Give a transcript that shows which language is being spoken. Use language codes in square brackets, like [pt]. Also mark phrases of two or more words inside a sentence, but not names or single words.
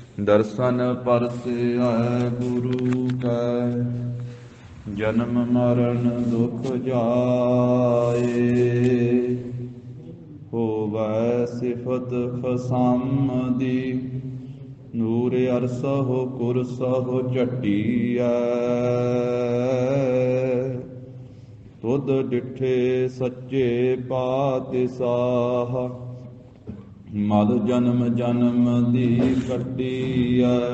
[pa] ਦਰਸ਼ਨ ਪਰਸੈ ਗੁਰੂ ਕੈ, ਜਨਮ ਮਰਣ ਦੁਖ ਜਾਏ। ਹੋਵੈ ਸਿਫਤ ਖਸਾਮਦੀ, ਨੂਰ ਅਰਸਹੁ ਕੁਰਸਹੁ ਝਟੀਐ। ਤੁਧ ਡਿਠੇ ਸੱਚੇ ਪਾਤਿਸਾਹ, ਮਲ ਜਨਮ ਜਨਮ ਦੀ ਕੱਟੀਐ।